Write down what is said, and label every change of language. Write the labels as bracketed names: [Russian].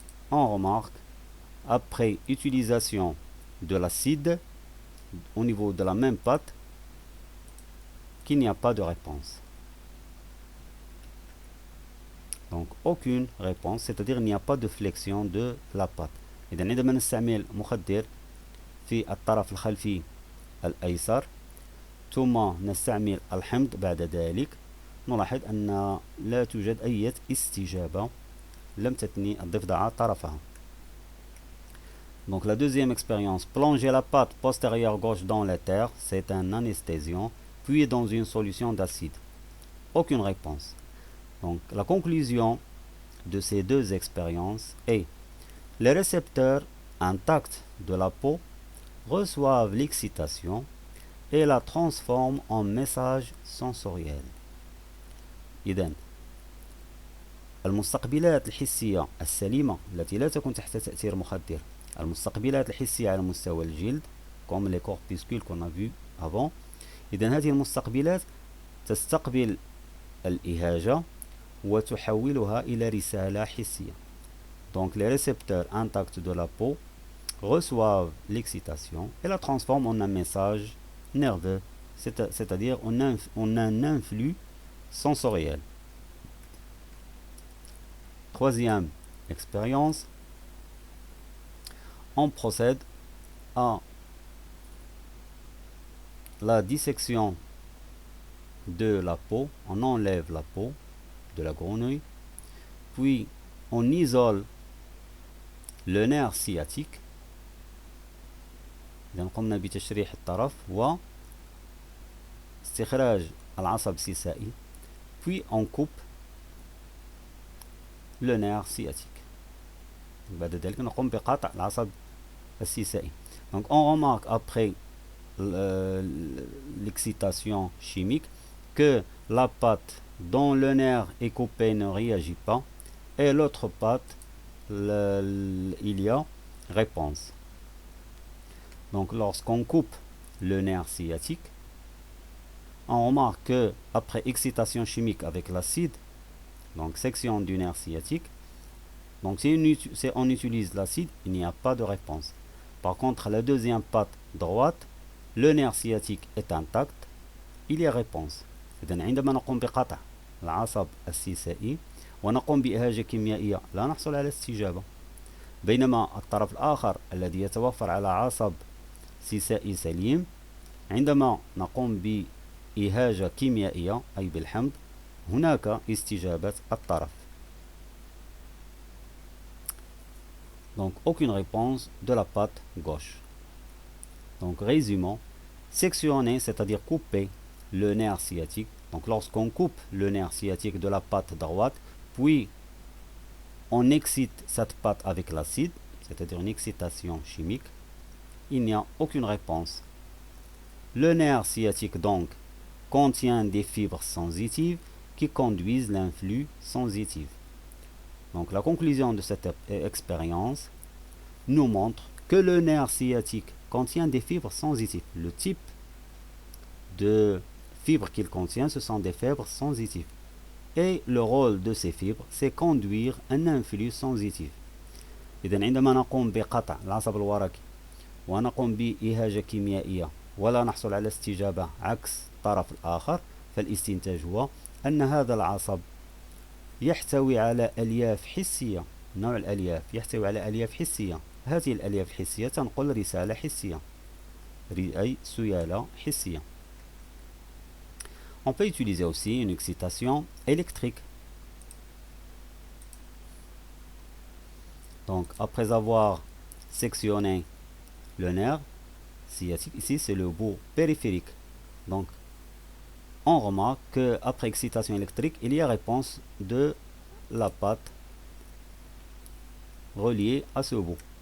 [French] On remarque, après utilisation de l'acide au niveau de la même patte, qu'il n'y a pas de réponse. Donc aucune réponse, c'est-à-dire il n'y a pas de flexion de la patte. [Arabic] إذا عندما نستعمل مخدر في الطرف الخلفي الأيسر ثم نستعمل الحمض بعد ذلك، نلاحظ أن لا توجد أي استجابة، لم تثني الضفدعة طرفها. [French] Donc la deuxième expérience, plonger la patte postérieure gauche dans l'éther, c'est un anesthésiant, puis dans une solution d'acide. Aucune réponse. Donc la conclusion de ces deux expériences est: les récepteurs intacts de la peau reçoivent l'excitation et la transforment en message sensoriel. [Arabic] إذن المستقبلات الحسية السليمة التي لا تكون تحت تأثير مخدر، المستقبلات الحسية على مستوى الجلد [French] comme les corpuscules qu'on a vu avant، [Arabic] إذن هذه المستقبلات تستقبل الإهاجة وتحولها إلى رسالة حسية. [French] Donc les récepteurs intacts de la peau reçoivent l'excitation et la transforment en un message nerveux, c'est-à-dire en un influx sensoriel. Troisième expérience, on procède à la dissection de la peau, on enlève la peau de la grenouille, puis on isole le nerf sciatique. [Arabic] إذا قمنا بتشريح الطرف واستخراج العصب السيسائي، [French] puis on coupe le nerf sciatique. [Arabic] بعد ذلك نقوم بقطع العصب السيسائي. [French] Donc on remarque après l'excitation chimique que la patte dont le nerf est coupé ne réagit pas et l'autre patte il y a réponse. Donc lorsqu'on coupe le nerf sciatique, on remarque que après excitation chimique avec l'acide, donc section du nerf sciatique, donc si on utilise l'acide, il n'y a pas de réponse. Par contre, la deuxième patte droite, le nerf sciatique est intact, il y a réponse. إذن عندما نقوم بقطع العصب السيسائي ونقوم بإهاجة كيميائية لا نحصل على استجابة، بينما الطرف الآخر الذي يتوفر على عصب سيسائي سليم عندما نقوم بإهاجة كيميائية أي بالحمض هناك استجابة الطرف. Donc aucune réponse de la patte gauche. Donc résumons, sectionner, c'est-à-dire couper le nerf sciatique. Donc lorsqu'on coupe le nerf sciatique de la patte droite, puis on excite cette patte avec l'acide, c'est-à-dire une excitation chimique, il n'y a aucune réponse. Le nerf sciatique donc contient des fibres sensitives qui conduisent l'influx sensitif. Donc la conclusion de cette expérience nous montre que le nerf sciatique contient des fibres sensitives. Le type de fibres qu'il contient, ce sont des fibres sensitives. Et le rôle de ces fibres, c'est conduire un influx sensitif. [Arabic] إذن عندما نقوم بقطع العصب الورقي ونقوم بإهاجة كيميائية ولا نحصل على استجابة عكس الطرف الآخر، فالاستنتاج هو أن هذا العصب يحتوي على ألياف حسية. نوع الألياف يحتوي على ألياف حسية، هذه الألياف الحسية تنقل رسالة حسية أي سيالة حسية. [French] On peut utiliser aussi une excitation électrique. Donc après avoir sectionné le nerf sciatique, ici c'est le bout périphérique. Donc on remarque qu'après excitation électrique, il y a réponse de la patte reliée à ce bout.